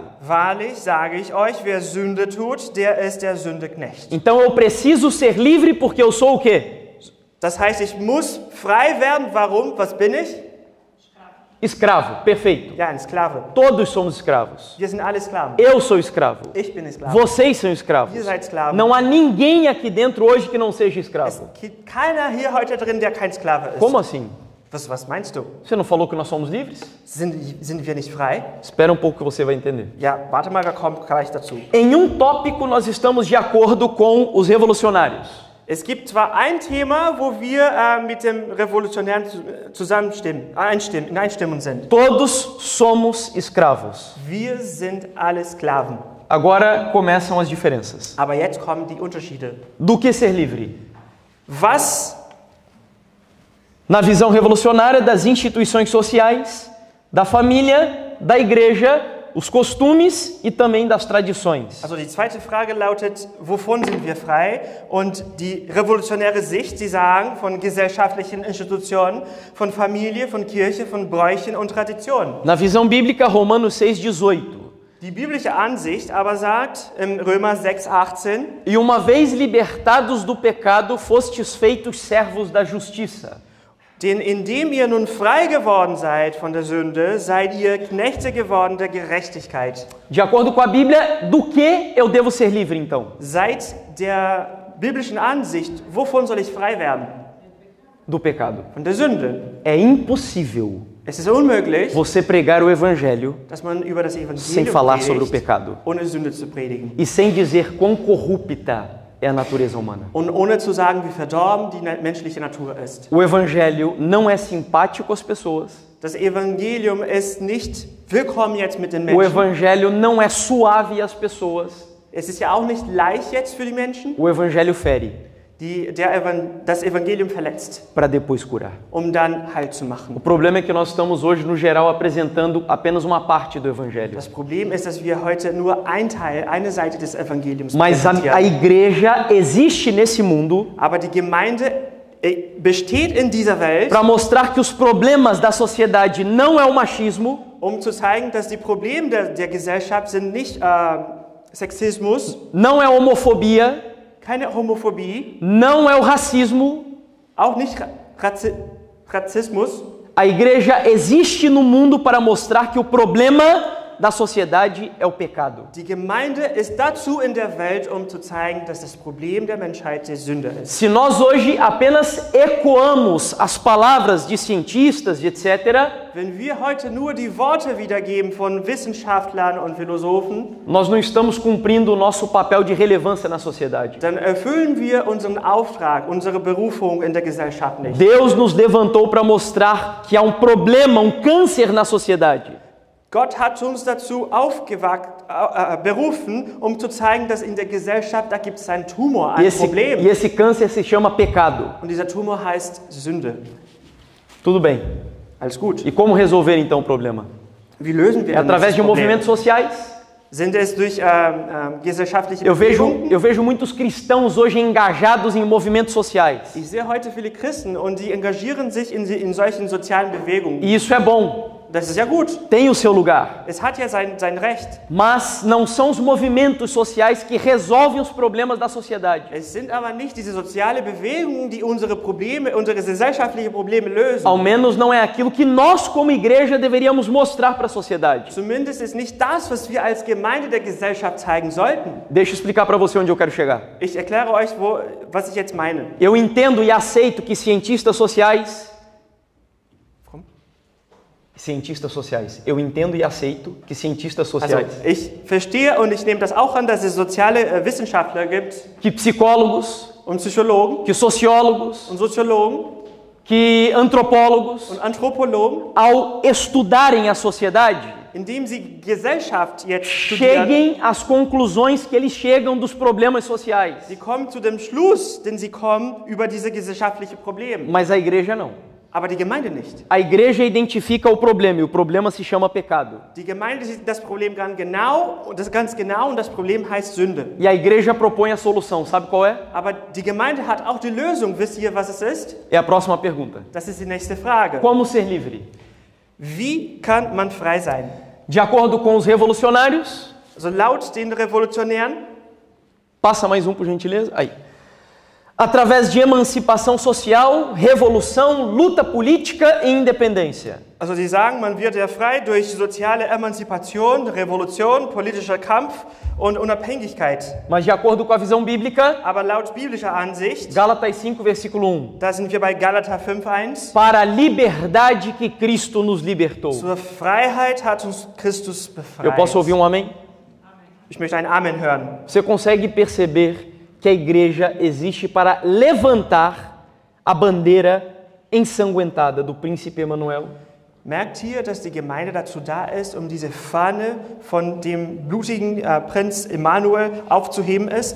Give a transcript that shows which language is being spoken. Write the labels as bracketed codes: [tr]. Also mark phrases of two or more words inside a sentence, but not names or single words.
[de] Wahrlich sage ich euch, wer Sünde tut, der ist der Sünde Knecht. [pt] Então eu preciso ser livre porque eu sou o quê? [de] Das heißt, ich muss frei werden. Warum? Was bin ich? [pt] Escravo, perfeito. [de] Ja, ein Sklave. [pt] Todos somos escravos. [de] Wir sind alle Sklaven. [pt] Eu sou escravo. [de] Ich bin Sklave. [pt] Vocês são escravos. [de] Ihr seid Sklaven. [pt] Não há ninguém aqui dentro hoje que não seja [de] Es [pt] escravo. [de] gibt keiner hier heute drin, der kein Sklave ist. [pt] Como assim? [de] Was meinst du? [pt] Você não falou que nós somos livres? [de] Sind wir nicht frei? [pt] Espera um pouco que você vai entender. [de] Ja, warte mal, wir kommen gleich dazu. [pt] Em um tópico nós estamos de acordo com os revolucionários. [de] Es gibt zwar ein Thema, wo wir mit dem Revolutionären in Einstimmung sind. [pt] Todos somos escravos. [de] Wir sind alle Sklaven. [pt] Agora começam as diferenças. [de] Aber jetzt kommen die Unterschiede. [pt] Do que ser livre? [de] Was [pt] Na visão revolucionária das instituições sociais, da família, da igreja, os costumes e também das tradições. [de] Also die zweite Frage lautet, wovon sind wir frei? Und die revolutionäre Sicht, die sagen, von gesellschaftlichen Institutionen, von Familie, von Kirche, von Bräuchen und Traditionen. [pt] Na visão bíblica, Romanos 6,18. [de] Die biblische Ansicht aber sagt, im Römer 6,18, [pt] E uma vez libertados do pecado, fostes feitos servos da justiça. [de] denn indem ihr nun frei geworden seid von der Sünde, seid ihr Knechte geworden der Gerechtigkeit. [pt] De acordo com a Bíblia, do que eu devo ser livre então? [de] Seit der biblischen Ansicht, wovon soll ich frei werden? [pt] Do pecado. [de] Von der Sünde. [pt] É impossível [de] Es ist unmöglich, [pt] você pregar o evangelho [de] dass man über das [pt] sem [de] Evangelium [pt] falar sobre o [de] predigt, [pt] pecado [de] ohne Sünde zu predigen. [pt] e sem dizer quão corrupta é a natureza humana. [de] Und ohne zu sagen, wie verdorben die menschliche Natur ist. [pt] O evangelho não é simpático às pessoas. [de] Das Evangelium ist nicht willkommen jetzt mit den [pt] O [de] Menschen. [pt] evangelho não é suave às pessoas. [de] Es ist ja auch nicht leicht jetzt für die Menschen. [pt] O evangelho fere. [de] das Evangelium verletzt, [pt] para depois curar. [de] dann Heil zu [pt] O [de] machen. [pt] problema é que nós estamos hoje, no geral, apresentando apenas uma parte do Evangelho. [de] Das Problem ist, dass wir heute nur eine Seite des Evangeliums [pt] Mas a [de] präsentieren. [pt] igreja existe nesse mundo [de] Aber die Gemeinde besteht in dieser Welt, [pt] para mostrar que os problemas da sociedade não é o machismo, [de] zu zeigen, dass die Probleme der Gesellschaft sind nicht Sexismus, [pt] não é a homofobia, [de] keine Homophobie, [pt] não é o racismo. [de] auch nicht Rassismus. [pt] A igreja existe no mundo para mostrar que o problema da sociedade é o pecado. [de] Die Gemeinde ist dazu in der Welt, zu zeigen, dass das Problem der Menschheit die Sünde ist. [pt] Se nós hoje apenas ecoamos as palavras de cientistas, etc., [de] Wenn wir heute nur die Worte wiedergeben von Wissenschaftlern und Philosophen, [pt] nós não estamos cumprindo o nosso papel de relevância na sociedade. [de] dann erfüllen wir unseren Auftrag, unsere Berufung in der Gesellschaft nicht. [pt] Deus nos levantou para mostrar que há um problema, um câncer na sociedade. [de] Gott hat uns dazu berufen, zu zeigen, dass in der Gesellschaft, da gibt es einen Tumor, ein Problem. [pt] E esse câncer se chama pecado. [de] Und dieser Tumor heißt Sünde. [pt] Tudo bem. [de] Alles gut. [pt] E como resolver então o problema? [de] Wie lösen wir [pt] É através [de] das [pt] de [de] Problem? [pt] movimentos sociais. [de] Sind es durch gesellschaftliche [pt] Eu [de] Bewegungen? [pt] vejo muitos cristãos hoje engajados em movimentos sociais. [de] Ich sehe heute viele Christen und die engagieren sich in solchen sozialen Bewegungen. [pt] E isso é bom. [de] Das ist ja gut. [pt] Tem o seu lugar. [de] Es hat ja sein Recht. [pt] Mas não são os movimentos sociais que resolvem os problemas da sociedade. [de] Es sind aber nicht diese sozialen Bewegungen, die unsere Probleme, unsere gesellschaftlichen Probleme lösen. [pt] Ao menos não é aquilo que nós como igreja deveríamos mostrar para a sociedade. [de] Zumindest ist nicht das, was wir als Gemeinde der Gesellschaft zeigen sollten. [pt] Deixa eu explicar para você onde eu quero chegar. [de] Ich erkläre euch, was ich jetzt meine. [pt] Eu entendo e aceito que cientistas sociais... Eu entendo e aceito que cientistas [de] Also, [pt] sociais, [de] ich verstehe und ich nehme das auch an, dass es soziale Wissenschaftler gibt [pt] que psicólogos, [de] und Psychologen [pt] que sociólogos, [de] und Soziologen [pt] que antropólogos, [de] und Anthropologen, [pt] ao estudarem a sociedade, [de] indem sie Gesellschaft jetzt studieren, [pt] cheguem às conclusões que eles chegam dos problemas sociais. [de] sie kommen zu dem Schluss, den sie kommen über diese gesellschaftlichen Probleme. [pt] Mas a igreja não. [de] Aber die Gemeinde nicht. [pt] A igreja identifica o problema e o problema se chama pecado. [de] Die Gemeinde sieht das Problem ganz genau und das Problem heißt Sünde. [pt] E a igreja propõe a solução. Sabe qual é? [de] Aber die Gemeinde hat auch die Lösung. Wisst ihr, was es ist? [pt] É a próxima pergunta. [de] Das ist die nächste Frage. [pt] Como ser livre? [de] Wie kann man frei sein? [pt] De acordo com os revolucionários, [de] Also laut den Revolutionären, [pt] passa mais um por gentileza. Aí. Através de emancipação social, revolução, luta política e independência. [de] also sie sagen, man wird ja frei durch soziale Emanzipation, Revolution, politischer Kampf und Unabhängigkeit. [pt] Mas de acordo com a visão bíblica, [de] Aber laut biblischer Ansicht, [pt] Gálatas 5, versículo 1. [de] da sind wir bei Galater 5,1, [pt] Para a liberdade que Cristo nos libertou. [de] zur Freiheit hat uns Christus befreit. [pt] Eu posso ouvir um amém? [de] Ich möchte ein Amen hören. [pt] Você consegue perceber que a igreja existe para levantar a bandeira ensanguentada do príncipe Emanuel? [de] Merkt ihr, dass die Gemeinde dazu da ist, diese Fahne von dem blutigen Prinz Emanuel aufzuheben ist?